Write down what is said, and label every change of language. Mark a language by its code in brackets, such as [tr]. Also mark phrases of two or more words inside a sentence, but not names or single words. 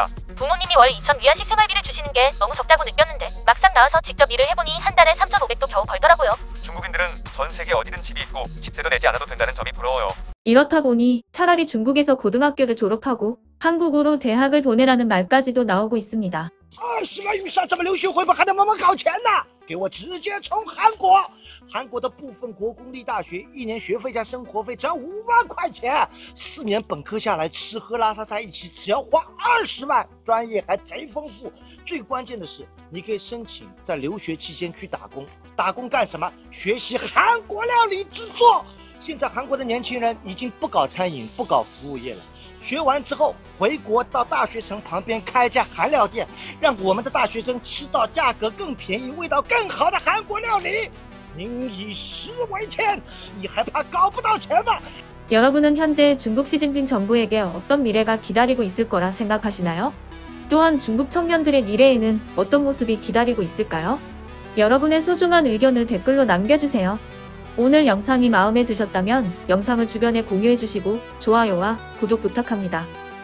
[ko] 부모님이 월 2,000위안씩 생활비를 주시는 게 너무 적다고 느꼈는데 막상 나와서 직접 일을 해보니 한 달에 3,500도 겨우 벌더라고요. 중국인들은 전 세계 어디든 집이 있고 집세도 내지 않아도 된다는 점이 부러워요. 이렇다 보니 차라리 중국에서 고등학교를 졸업하고 한국으로 대학을 보내라는 말까지도 나오고 있습니다. [zh] 20 万预算，咱们留学会不还得慢慢搞钱呢？给我直接冲韩国！韩国的部分国公立大学1年学费加生活费只要5万块钱，4年本科下来吃喝拉撒在一起只要花20万，专业还贼丰富。最关键的是，你可以申请在留学期间去打工，打工干什么？学习韩国料理制作。现在韩国的年轻人已经不搞餐饮，不搞服务业了。学完之后回国到大学城旁边开一家韩料店，让我们的大学生吃到价格更便宜、味道更好的韩国料理。民以食为天，你还怕搞不到钱吗？ [ko] 여러분은 현재 중국 시진핑 정부에게 어떤 미래가 기다리고 있을 거라 생각하시나요? 또한 중국 청년들의 미래에는 어떤 모습이 기다리고 있을까요? 여러분의 소중한 의견을 댓글로 남겨주세요. 오늘 영상이 마음에 드셨다면 영상을 주변에 공유해주시고 좋아요와 구독 부탁합니다.